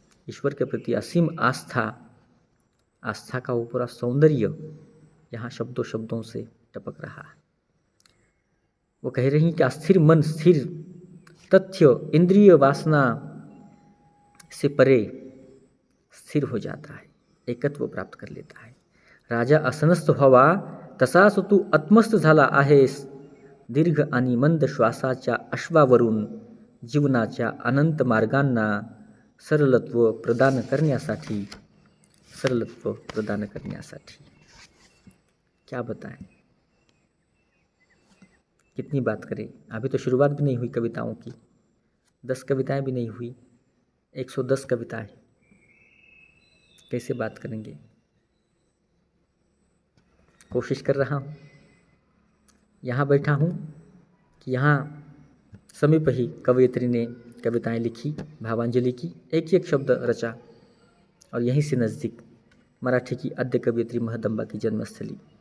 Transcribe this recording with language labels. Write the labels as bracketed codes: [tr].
[hi] ईश्वर के प्रति असीम आस्था का वो पूरा सौंदर्य यहाँ शब्दों शब्दों से टपक रहा है। वो कह रही कि अस्थिर मन स्थिर तथ्य इंद्रिय वासना से परे स्थिर हो जाता है, एकत्व प्राप्त कर लेता है। [mr] राजा असनस्त व्हावा तसाच तू आत्मस्थ झाला आहेस, दीर्घ आणि मंद श्वासाच्या अश्वावरून जीवनाच्या अनंत मार्गांना सरलत्व प्रदान करण्यासाठी [hi] क्या बताएं, कितनी बात करें। अभी तो शुरुआत भी नहीं हुई कविताओं की, 10 कविताएं भी नहीं हुई, 110 कविताएं, कैसे बात करेंगे। कोशिश कर रहा हूँ, यहाँ बैठा हूँ कि यहाँ समीप ही कवयित्री ने कविताएं लिखी, भावांजलि की, एक एक शब्द रचा, और यहीं से नज़दीक मराठी की आद्य कवयित्री महदंबा की जन्मस्थली।